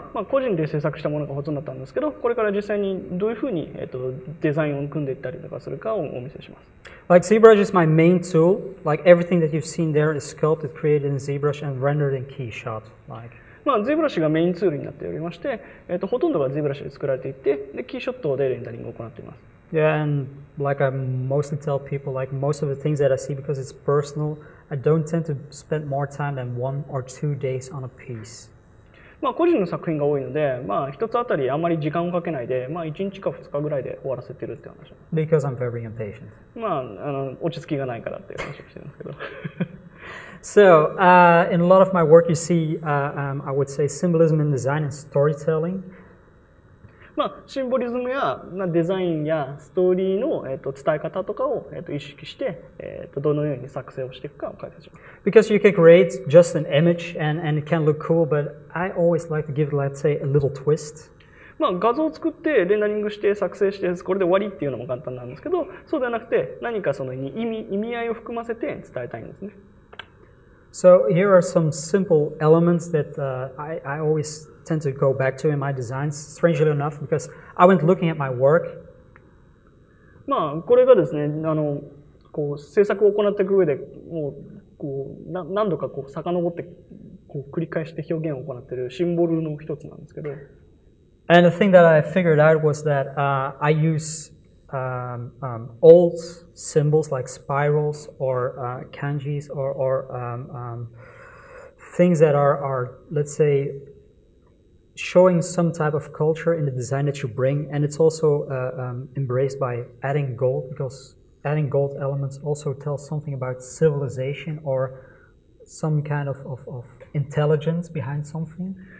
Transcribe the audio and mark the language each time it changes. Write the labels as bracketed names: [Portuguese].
[Japanese] 個人で制作したものがほとんどだったんですけど、これから実際にどういうふうに、デザインを組んでいったりとかするかをお見せします。 [English] Like ZBrush is my main tool. Like everything that you've seen there is sculpted, created in ZBrush and rendered in KeyShot. [Japanese] ZBrush がメインツールになっておりまして、ほとんどが ZBrush で作られていて、で、キーショットでレンダリングを行っています。 [English] Yeah, and like I mostly tell people, like most of the things that I see, because it's personal, I don't tend to spend more time than 1 or 2 days on a piece. [Japanese] 個人の作品が多いので、一つあたりあまり時間をかけないで、1日か2日ぐらいで終わらせてるって話。 [English] Because I'm very impatient. [Japanese] 落ち着きがないからっていう話をしてるんですけど。 [English] So, in a lot of my work, you see, I would say, symbolism in design and storytelling. [Japanese] シンボリズムやデザインやストーリーの伝え方とかを意識してどのように作成をしていくかを解説します。 [English] Because you can create just an image and it can look cool, but I always like to give, let's say, a little twist. [Japanese] 画像を作ってレンダリングして作成してこれで終わりっていうのも簡単なんですけど、そうではなくて何かその意味合いを含ませて伝えたいんですね。 [English] So here are some simple elements that I always tend to go back to in my designs, strangely enough, because I went looking at my work. [Japanese] これがですね、制作を行っていく上でもう何度か遡って繰り返して表現を行っているシンボルの一つなんですけど。 [English] And the thing that I figured out was that I use old symbols like spirals or kanjis or things that are, let's say, showing some type of culture in the design that you bring, and it's also embraced by adding gold, because adding gold elements also tells something about civilization or some kind of intelligence behind something.